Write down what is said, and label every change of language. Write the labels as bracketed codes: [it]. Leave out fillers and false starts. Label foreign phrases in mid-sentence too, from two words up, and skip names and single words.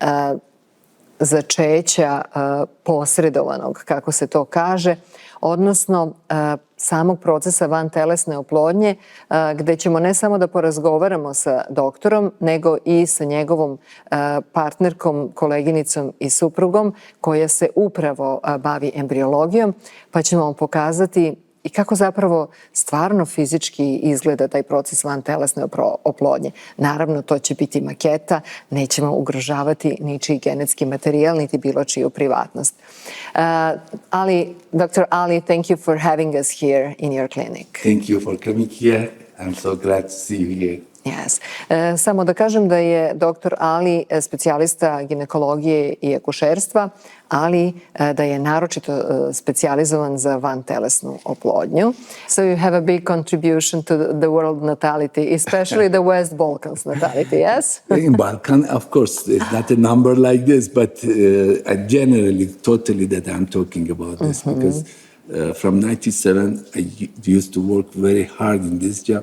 [sr] začeća posredovanog, kako se to kaže, odnosno samog procesa vantelesne oplodnje, gde ćemo ne samo da porazgovaramo sa doktorom, nego i sa njegovom partnerkom, koleginicom i suprugom koja se upravo bavi embriologijom, pa ćemo vam pokazati i kako zapravo stvarno fizički izgleda taj proces vantelesne oplodnje. Naravno, to će biti maketa, nećemo ugrožavati ničiji genetski materijal, niti bilo čiju privatnost. [en] Dr. Ali, thank you for having us here in your clinic. Thank you for coming here. I'm so glad to see you here. Yes. [sr] Samo da kažem da je dr. Ali specijalista ginekologije i akušerstva, ali da je naročito specijalizovan za vantelesnu oplodnju. [en] So you have a big contribution to the world natality, especially the West Balkans natality, yes? In Balkan, of course, it's not a number like this, but I generally, totally that I'm talking about this because from 97, I used to work very hard in this job.